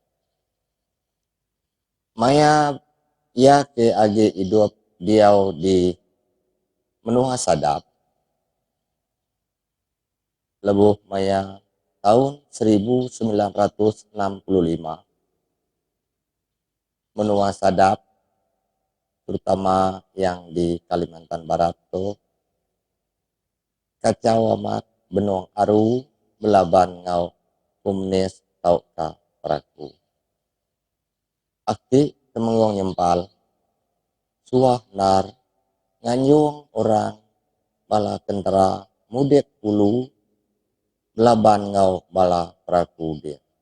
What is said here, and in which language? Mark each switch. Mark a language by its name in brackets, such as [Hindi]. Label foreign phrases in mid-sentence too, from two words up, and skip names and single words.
[Iban] Maya ya ke agi hidup dia di menua sadap lebuh maya tahun 1965 menua sadap terutama yang di Kalimantan Barat tuh kacau amat benong aru belaban ngau komunis tau ka peraku. Aki temengong nyempal suah nar nganyung orang bala tentara mudek ulu belaban ngau bala peraku dia.